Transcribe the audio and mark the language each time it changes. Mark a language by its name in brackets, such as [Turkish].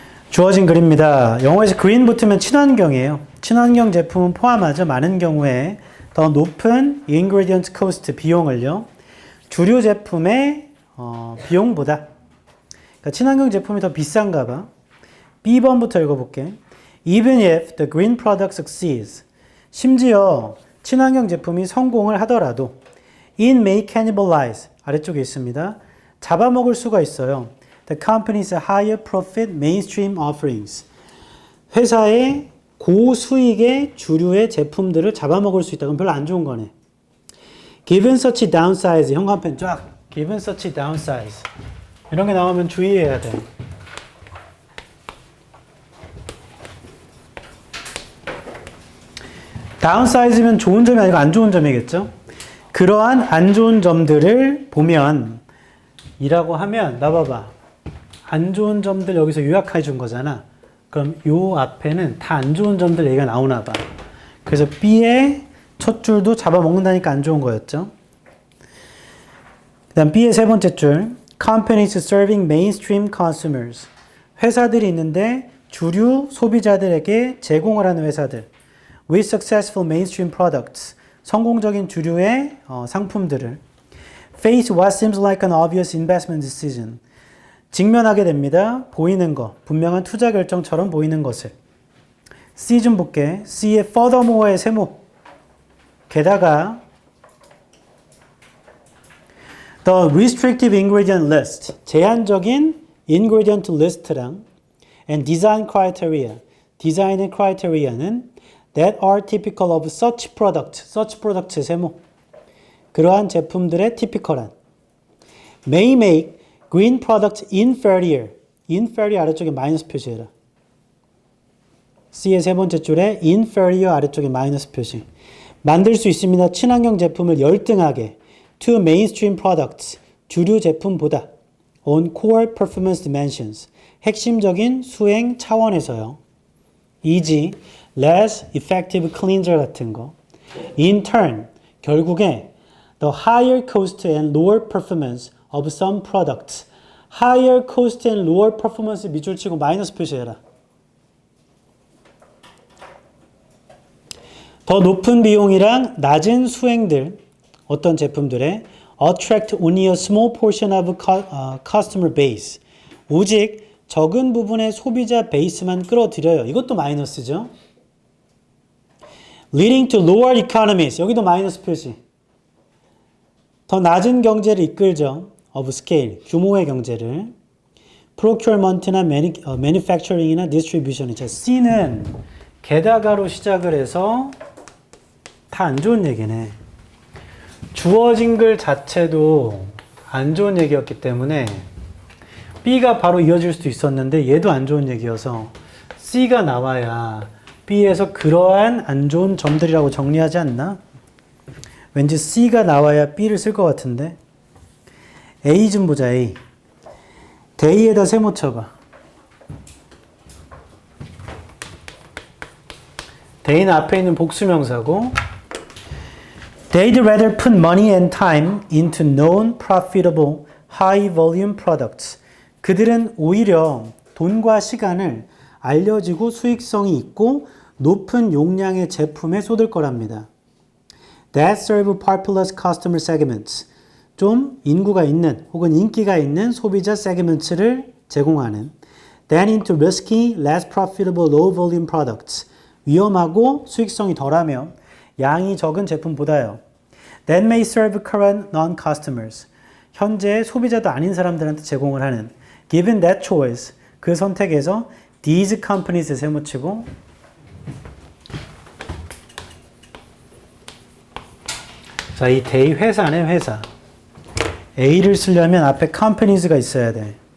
[Korean] 주어진 글입니다. 영어에서 green 붙으면 친환경이에요. 친환경 제품은 포함하죠. 많은 경우에 더 높은 ingredient cost 비용을요. 주류 제품의 비용보다. 그러니까 친환경 제품이 더 비싼가 봐. B번부터 읽어볼게. [English] Even if the green product succeeds. [Korean] 심지어 친환경 제품이 성공을 하더라도 [English] it may cannibalize. [Korean] 아래쪽에 있습니다. 잡아먹을 수가 있어요. [English] The company's higher profit mainstream offerings. [Korean] 회사의 고수익의 주류의 제품들을 잡아먹을 수 있다. 그럼 별로 안 좋은 거네. [English] Given such downsides. [Korean] 현관펜 쫙. [English] Given such downsides. [Korean] 이런 게 나오면 주의해야 돼. 다운사이즈면 좋은 점이 아니고 안 좋은 점이겠죠? 그러한 안 좋은 점들을 보면 이라고 하면 나 봐봐. 안 좋은 점들 여기서 요약해 준 거잖아. 그럼 요 앞에는 다 안 좋은 점들 얘기가 나오나 봐. 그래서 B의 첫 줄도 잡아먹는다니까 안 좋은 거였죠. 그 다음 B의 세 번째 줄. [English] Companies serving mainstream consumers. [Korean] 회사들이 있는데 주류 소비자들에게 제공을 하는 회사들. [English] With successful mainstream products. [Korean] 성공적인 주류의 상품들을. [English] Face what seems like an obvious investment decision. [Korean] 직면하게 됩니다. 보이는 거. 분명한 투자 결정처럼 보이는 것을. C 좀 볼게. C의 furthermore의 세모. [English] 게다가 The restrictive ingredient list. 제한적인 ingredient list랑 and design criteria. 디자인의 criteria는 that are typical of such product. such product [Korean] 의 세모. 그러한 제품들의 [English] typical한 may make green product inferior. [Korean] inferior 아래쪽에 마이너스 표시해라. C의 세 번째 줄에 inferior 아래쪽에 마이너스 표시. 만들 수 있습니다. 친환경 제품을 열등하게 [English] to mainstream products. [Korean] 주류 제품보다 on core performance dimensions. 핵심적인 수행 차원에서요. [English] e.g. less effective cleanser [Korean] 같은 거. [English] In turn, [Korean] 결국에 [English] the higher cost and lower performance of some products. higher cost and lower performance [Korean] 밑줄 치고 마이너스 표시해라. 더 높은 비용이랑 낮은 수행들, 어떤 제품들에 [English] attract only a small portion of customer base. [Korean] 오직 적은 부분의 소비자 베이스만 끌어들여요. 이것도 마이너스죠. [English] leading to lower economies. [Korean] 여기도 마이너스 표시. 더 낮은 경제를 이끌죠. of scale, 규모의 경제를. procurement나 manufacturing이나 distribution. 자, C는 게다가로 시작을 해서 다 안 좋은 얘기네. 주어진 글 자체도 안 좋은 얘기였기 때문에 B가 바로 이어질 수도 있었는데 얘도 안 좋은 얘기여서 C가 나와야 B에서 그러한 안 좋은 점들이라고 정리하지 않나? 왠지 C가 나와야 B를 쓸 것 같은데. A 좀 보자. A. day에다 세모 쳐봐. day는 앞에 있는 복수명사고 [English] They'd rather put money and time into known profitable high volume products. [Korean] 그들은 오히려 돈과 시간을 알려지고 수익성이 있고 높은 용량의 제품에 쏟을 거랍니다. [English] That serve populous customer segments. [Korean] 좀 인구가 있는 혹은 인기가 있는 소비자 세그먼트를 제공하는. [English] Then into risky, less profitable, low volume products. [Korean] 위험하고 수익성이 덜하며 양이 적은 제품보다요. [English] That may serve current non-customers. [Korean] 현재 소비자도 아닌 사람들한테 제공을 하는. [English] Given that choice. [Korean] 그 선택에서 [English] these companies [Korean] 세모치고 자, 이 they 회사네 회사. A를 쓰려면 앞에 companies가 있어야 돼.